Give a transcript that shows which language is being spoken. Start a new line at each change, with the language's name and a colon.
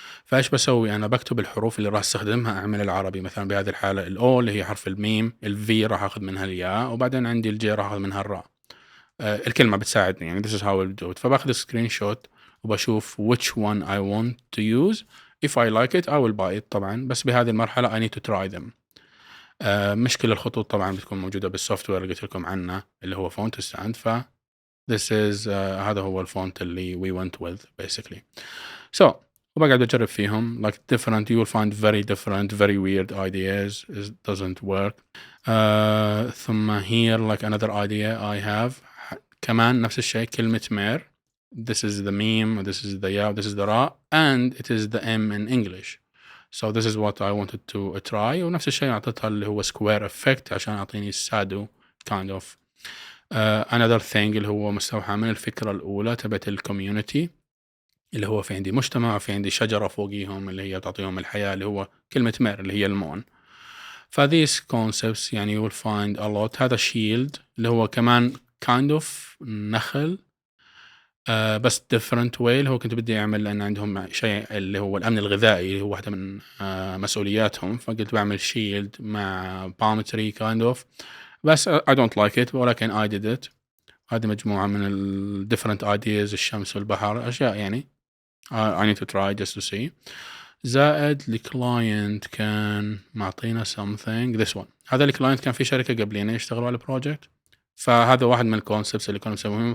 Arabic: فايش بسوي؟ انا بكتب الحروف اللي راح استخدمها اعمل العربي. مثلا بهذه الحاله الاو اللي هي حرف الميم، الفي راح اخذ منها الياء، وبعدين عندي الجي راح اخذ منها الراء. الكلمه بتساعدني يعني
English: this is how I'll do it.
Arabic: فباخذ سكرين شوت وبشوف
English: which one I want to use. if I like it I will buy it
Arabic: طبعا، بس بهذه المرحله
English: I need to try them.
Arabic: مش كل الخطوط طبعا بتكون موجوده بالسوفت وير اللي قلت لكم عنه اللي هو فونت ستاند.
English: ف this is
Arabic: هذا هو الفونت اللي
English: we went with basically. so
Arabic: وبقعد أجرب فيهم
English: like different, you will find very different very weird ideas. It doesn't work.
Arabic: ثم
English: here like another idea I have
Arabic: كمان نفس الشيء كلمة مير.
English: this is the meme, this is the ya, this is the ra, and it is the m in English. so this is what I wanted to try.
Arabic: ونفس الشيء أعطيتها اللي هو
English: square effect
Arabic: عشان أعطيني
English: shadow kind of. another thing
Arabic: اللي هو مستوحى من الفكرة الأولى تبعت الكوميونتي، اللي هو في عندي مجتمع وفي عندي شجرة فوقيهم اللي هي تعطيهم الحياة، اللي هو كلمة مير اللي هي المون.
English: فthese concepts
Arabic: يعني
English: you will find a lot.
Arabic: هذا shield اللي هو كمان kind of نخل بس
English: different way
Arabic: اللي هو كنت بدي أعمل، لأن عندهم شيء اللي هو الأمن الغذائي اللي هو واحدة من مسؤولياتهم، فقلت بعمل shield مع
English: palm tree kind of. بس I don't like it
Arabic: ولكن
English: I did it.
Arabic: هذه مجموعة من ال
English: different ideas،
Arabic: الشمس والبحر، أشياء يعني
English: I need to try just to see.
Arabic: زائد الكلاينت كان معطينا
English: something this one.
Arabic: هذا الكلاينت كان في شركة قبلينا يشتغلوا على project، فهذا واحد من الكونسبتس اللي كانوا مسويهم.